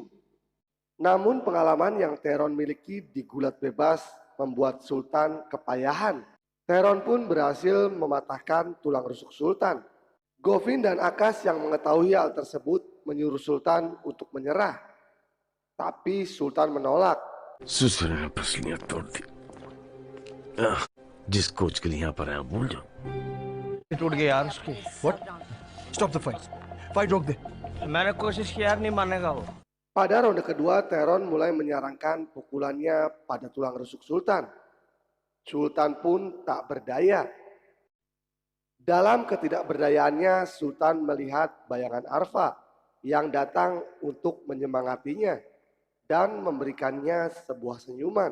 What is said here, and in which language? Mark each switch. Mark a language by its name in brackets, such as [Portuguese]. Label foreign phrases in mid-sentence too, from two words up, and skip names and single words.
[Indonesian] Namun pengalaman yang Tyrone miliki di gulat bebas membuat Sultan kepayahan. Tyrone pun berhasil mematahkan tulang rusuk Sultan. Govin dan Akas yang mengetahui hal tersebut menyuruh Sultan untuk menyerah. Tapi Sultan menolak. [Hindi] सुसर ने पसलियां तोड़ दी. जिस कोच के लिए यहाँ पर आया भूल जाओ. टूट गई यार उसकी. [English] What? Stop the fight. Fight [Hindi] रोक दे. मैंने कोशिश की यार, नहीं मानेगा वो. [Indonesian] Pada ronde kedua, Tyrone mulai menyarankan pukulannya pada tulang rusuk Sultan. Sultan pun tak berdaya. Dalam ketidakberdayaannya, Sultan melihat bayangan Arfa yang datang untuk menyemangatinya dan memberikannya sebuah senyuman.